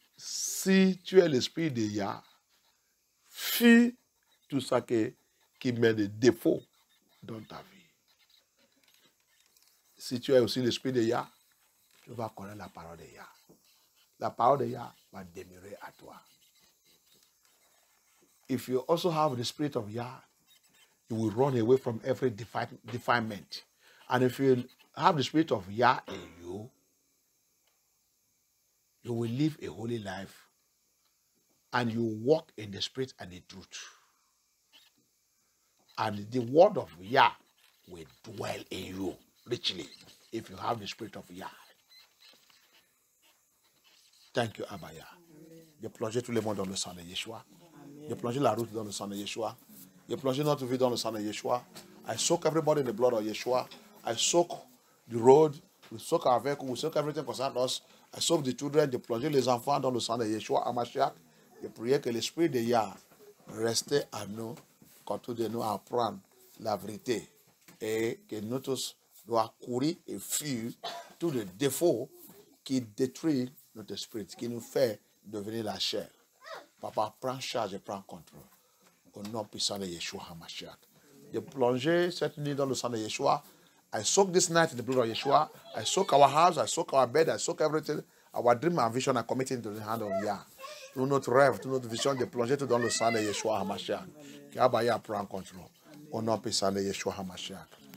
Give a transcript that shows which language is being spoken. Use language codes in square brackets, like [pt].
[fr] Si tu es l'esprit de Yah, fuis tout ça qui met des défauts dans ta vie. Si tu es aussi l'esprit de Yah, tu vas connaître la parole de Yah. La parole de Yah va demeurer à toi. [en] If you also have the spirit of Yah, you will run away from every defilement. And if you have the spirit of Yah in you, you will live a holy life and you walk in the spirit and the truth. And the word of Yah will dwell in you richly if you have the spirit of Yah. Thank you, Abba Yah. [fr] J'ai plongé tout le monde dans le sang de Yeshua. J'ai plongé la route dans le sang de Yeshua. J'ai plongé notre vie dans le sang de Yeshua. [en] I soak everybody in the blood of Yeshua. I soak the road. We soak our vehicle. We soak everything concerning us. I soak the children. [fr] J'ai plongé les enfants dans le sang de Yeshua, Hamashiach. J'ai prié que l'esprit de Yah reste à nous, continue de nous apprendre la vérité. Et que nous tous doivent courir et fuir tous les défauts qui détruisent notre esprit, qui nous fait devenir la chair. Papa, prends charge et prends contrôle. Au nom puissant de Yeshua HaMashiach. J'ai plongé cette nuit dans le sang de Yeshua. [en] I soak this night in the blood of Yeshua. I soak our house, I soak our bed, I soak everything. Our dream and vision, I commit into the hand of Yah. [fr] Tout notre rêve, toute notre vision, de plonger tout dans le sang de Yeshua HaMashiach. Que Abba Yah prend contrôle. Au nom puissant de Yeshua HaMashiach.